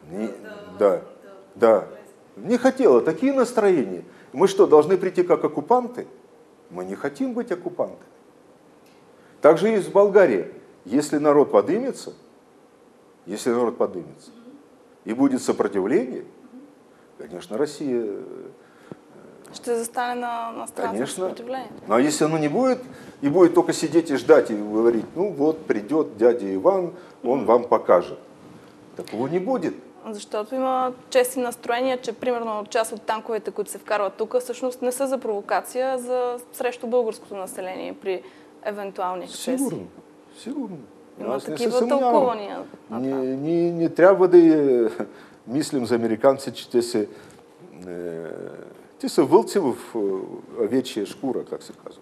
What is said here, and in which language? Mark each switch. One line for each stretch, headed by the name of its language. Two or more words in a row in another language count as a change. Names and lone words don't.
Russian: Да. Не хотело. Такие настроения. Мы что, должны прийти как оккупанты? Мы не хотим быть оккупантами. Так же и в Болгарии. Если народ поднимется, и будет сопротивление, конечно, Россия...
Bulgarian: Ще застане на страната на сопротивление.
Russian: Но если оно не будет, и будет только сидеть и ждать, и говорить, ну вот, придет дядя Иван, он вам покажет. Такого не будет.
Bulgarian: Защото има чести настроения, че примерно част от танковете, които се вкарват тук, всъщност не са за провокация, а срещу българското население при евентуални ексцесии. Сигурно. Има такива тълкувания. Не трябва да мислим за американци, че те са вълци в овечия шкура, как се казва.